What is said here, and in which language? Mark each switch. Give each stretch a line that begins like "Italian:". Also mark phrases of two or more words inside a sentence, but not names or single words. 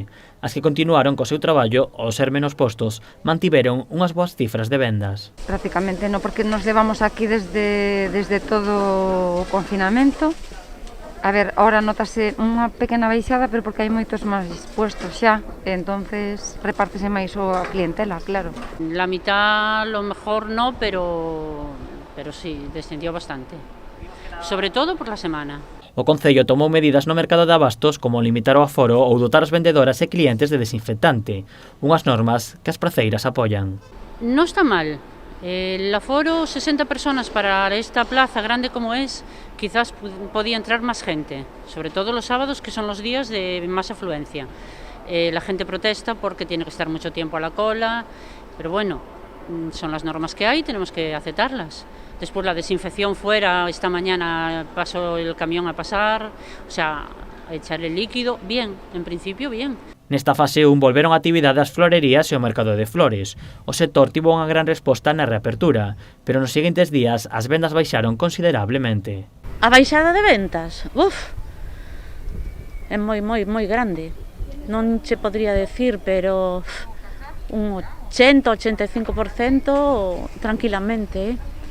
Galician: As que continuaron co seu traballo, ao ser menos postos, mantiveron unhas boas cifras de vendas. Prácticamente non, porque nos levamos aquí desde todo o confinamento. A ver, ahora notase unha pequena baixada, pero porque hai moitos máis puestos xa, entonces repártese máis a clientela, claro.
Spanish: La mitad, lo mejor no, pero sí, descendió bastante. Sobre todo por la semana.
Galician: O Concello tomou medidas no mercado de abastos como limitar o aforo ou dotar as vendedoras e clientes de desinfectante, unhas normas que as praceiras apoian.
Spanish: No está mal. El aforo, 60 personas para esta plaza grande como es, quizás podía entrar más gente, sobre todo los sábados, que son los días de más afluencia. La gente protesta porque tiene que estar mucho tiempo a la cola, pero bueno, son las normas que hay, tenemos que aceptarlas. Después la desinfección fuera, esta mañana pasó el camión a pasar, o sea, a echar el líquido, bien, en principio bien.
Galician: Nesta fase 1 volveron a actividade as florerías e o mercado de flores. O sector tivo unha gran resposta na reapertura, pero nos seguintes días as vendas baixaron considerablemente. A baixada de ventas? É moi grande. Non che podría decir, pero un 80-85% tranquilamente.